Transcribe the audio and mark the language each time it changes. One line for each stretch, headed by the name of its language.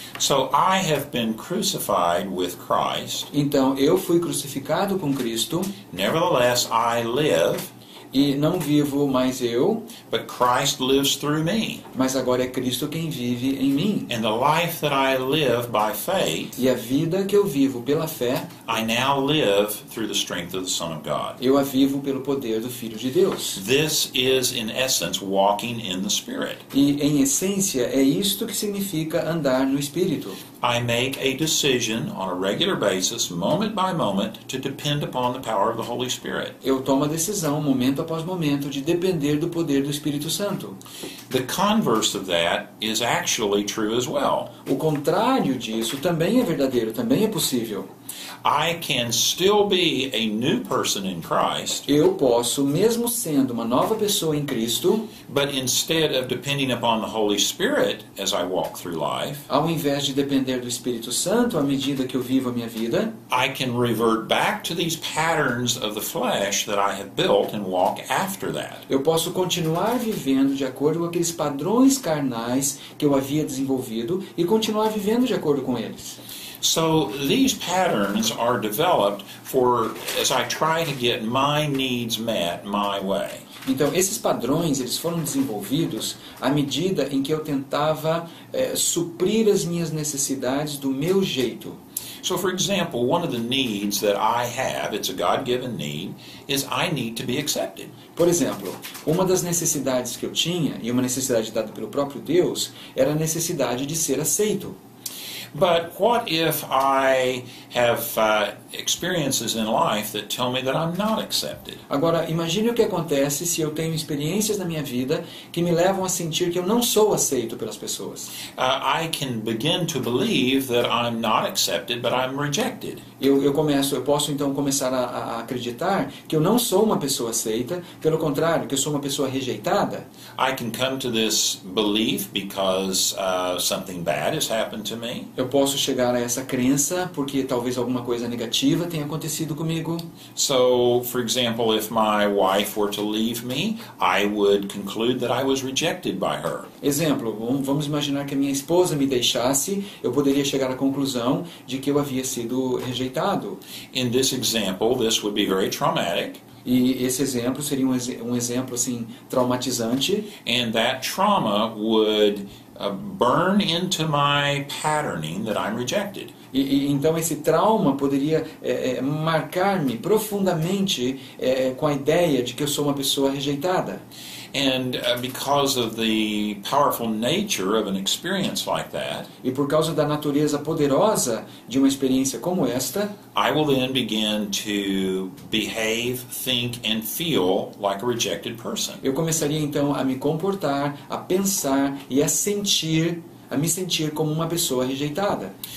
English: So I have been crucified with Christ.
Portuguese: Então, eu fui crucificado com Cristo,
English: Nevertheless, I live,
Portuguese: e não vivo mais eu,
English: but Christ lives through me.
Portuguese: mas agora é Cristo quem vive em mim.
English: And the life that I live by faith,
Portuguese: E a vida que eu vivo pela fé,
English: I now live through the strength of the Son of God.
Portuguese: eu a vivo pelo poder do Filho de Deus.
English: This is, in essence, walking in the Spirit.
Portuguese: E, em essência, é isto que significa andar no Espírito.
English: I make a decision on a regular basis, moment by moment, to depend upon the power of the Holy Spirit.
Portuguese: Eu tomo a decisão, momento após momento, de depender do poder do Espírito Santo.
English: The converse of that is actually true as well.
Portuguese: O contrário disso também é verdadeiro, também é possível.
English: I can still be a new person in Christ,
Portuguese: Eu posso, mesmo sendo uma nova pessoa em Cristo,
English: but instead of depending upon the Holy Spirit as I walk through life,
Portuguese: ao invés de depender do Espírito Santo à medida que eu vivo a minha vida,
English: I can revert back to these patterns of the flesh that I have built and walk after that.
Portuguese: eu posso continuar vivendo de acordo com aqueles padrões carnais que eu havia desenvolvido e continuar vivendo de acordo com eles.
English: So these patterns are developed as I try to get my needs met my way.
Portuguese: Então, esses padrões, eles foram desenvolvidos à medida em que eu tentava suprir as minhas necessidades do meu jeito.
English: So, for example, one of the needs that I have, it's a God-given need, is I need to be accepted.
Portuguese: Por exemplo, uma das necessidades que eu tinha, e uma necessidade dada pelo próprio Deus, era a necessidade de ser aceito.
English: But what if I have experiences in life that tell me that I'm not accepted?
Portuguese: Agora, imagine o que acontece se eu tenho experiências na minha vida que me levam a sentir que eu não sou aceito pelas pessoas.
English: I can begin to believe that I'm not accepted, but I'm rejected.
Portuguese: Eu posso então começar a acreditar que eu não sou uma pessoa aceita, pelo contrário, que eu sou uma pessoa rejeitada.
English: I can come to this belief because something bad has happened to me.
Portuguese: Eu posso chegar a essa crença porque talvez alguma coisa negativa tenha acontecido comigo.
English: So, for example, if my wife were to leave me, I would conclude that I was rejected by her.
Portuguese: Exemplo, vamos imaginar que a minha esposa me deixasse, eu poderia chegar à conclusão de que eu havia sido rejeitado.
English: In this example, this would be very traumatic.
Portuguese: E esse exemplo seria um exemplo assim traumatizante.
English: And that trauma would burn into my patterning that I'm rejected.
Portuguese: Então esse trauma poderia marcar-me profundamente com a ideia de que eu sou uma pessoa rejeitada.
English: And because of the powerful nature of an experience like that,
Portuguese: E por causa da natureza poderosa de uma experiência como esta,
English: I will then begin to behave, think, and feel like a rejected person.
Portuguese: eu começaria então a me comportar, a pensar e a sentir a me sentir como uma pessoa rejeitada.